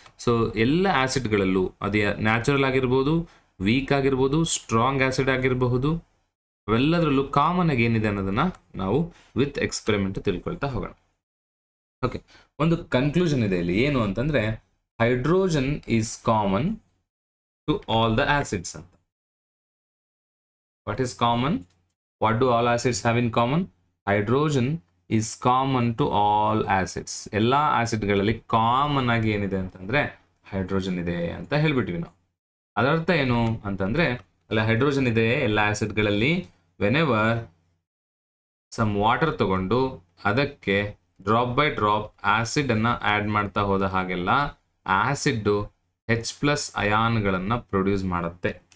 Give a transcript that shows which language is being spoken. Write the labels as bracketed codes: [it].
[kn] So ಎಲ್ಲ ಆಸಿಡ್ಗಳಲ್ಲೂ ಅದು natural ಆಗಿರ್ಬೋದು, ವೀಕ್ ಆಗಿರ್ಬೋದು, ಸ್ಟ್ರಾಂಗ್ ಆಸಿಡ್ ಆಗಿರಬಹುದು, ಅವೆಲ್ಲದರಲ್ಲೂ ಕಾಮನ್ ಆಗಿ ಏನಿದೆ ಅನ್ನೋದನ್ನ ನಾವು ವಿತ್ ಎಕ್ಸ್ಪೆರಿಮೆಂಟ್ ತಿಳ್ಕೊಳ್ತಾ ಹೋಗೋಣ. ಓಕೆ, ಒಂದು ಕನ್ಕ್ಲೂಷನ್ ಇದೆ ಇಲ್ಲಿ, ಏನು ಅಂತಂದ್ರೆ [en] hydrogen is common to all the acids. What is common? What do all acids have in common? Hydrogen is common to all acids. [kn] ಎಲ್ಲ ಆಸಿಡ್ಗಳಲ್ಲಿ ಕಾಮನ್ ಆಗಿ ಏನಿದೆ ಅಂತಂದ್ರೆ ಹೈಡ್ರೋಜನ್ ಇದೆ ಅಂತ ಹೇಳ್ಬಿಟ್ವಿ ನಾವು. ಅದರ ಅರ್ಥ ಏನು ಅಂತಂದ್ರೆ ಅಲ್ಲ, ಹೈಡ್ರೋಜನ್ ಇದೆ ಎಲ್ಲ ಆಸಿಡ್ಗಳಲ್ಲಿ. ವೆನೆವರ್ ಸಮ್ ವಾಟರ್ ತಗೊಂಡು ಅದಕ್ಕೆ ಡ್ರಾಪ್ ಬೈ ಡ್ರಾಪ್ ಆಸಿಡ್ ಅನ್ನ ಆಡ್ ಮಾಡ್ತಾ ಹೋದ ಹಾಗೆಲ್ಲ ಆಸಿಡ್ H+ ಅಯಾನ್ಗಳನ್ನ ಪ್ರೊಡ್ಯೂಸ್ ಮಾಡುತ್ತೆ.